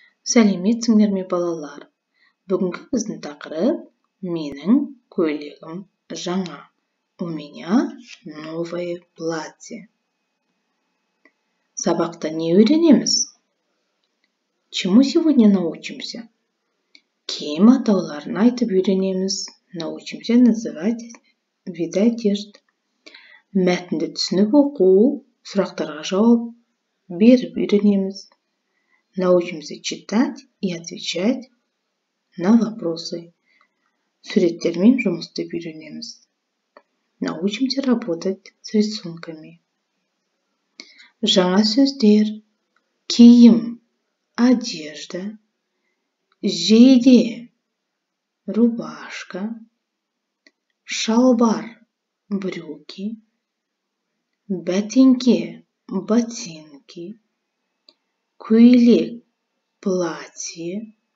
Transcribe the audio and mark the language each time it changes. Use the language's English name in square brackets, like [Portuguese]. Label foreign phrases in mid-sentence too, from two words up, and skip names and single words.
[Kazakh] Сәлеметсіңдер ме, балалар? Бүгінгі біздің тақырып менің көйлегім жаңа. [Russian] У меня новое платье. [Kazakh] Сабақта не үйренеміз? [Russian] Чему сегодня научимся? [Kazakh] Киім атауларын айтып үйренеміз. [Russian] Научимся называть виды одежды. [Kazakh] Мәтінді түсініп оқу, сұрақтарға жауап беріп үйренеміз. [Russian] Научимся читать и отвечать на вопросы. [Kazakh] Суреттермен жұмыс істеп үйренеміз. [Russian] Научимся работать с рисунками. [Kazakh] Жаңа сөздер: киім, одежда, жейде, рубашка, шалбар, брюки, бәтеңке, ботинки, көйлек, платье,